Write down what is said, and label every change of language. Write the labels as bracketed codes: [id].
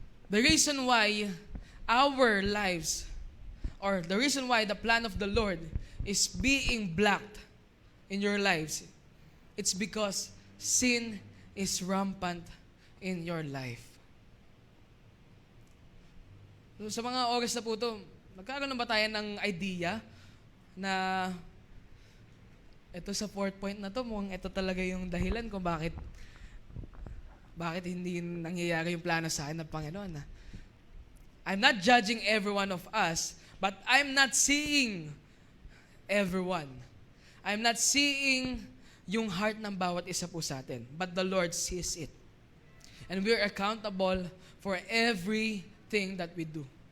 [en] The reason why our lives, or the reason why the plan of the Lord is being blocked in your lives, it's because sin is rampant in your life. [tl] So, sa mga oras na po ito, nagkaroon na ba tayo ng idea na ito sa fourth point na to, mukhang ito talaga yung dahilan kung bakit hindi nangyayari yung plano sa akin ng Panginoon. [en] I'm not judging every one of us, but I'm not seeing everyone. I'm not seeing yung heart [tl] ng bawat isa po sa atin, [en] but the Lord sees it. And we're accountable for everything that we do.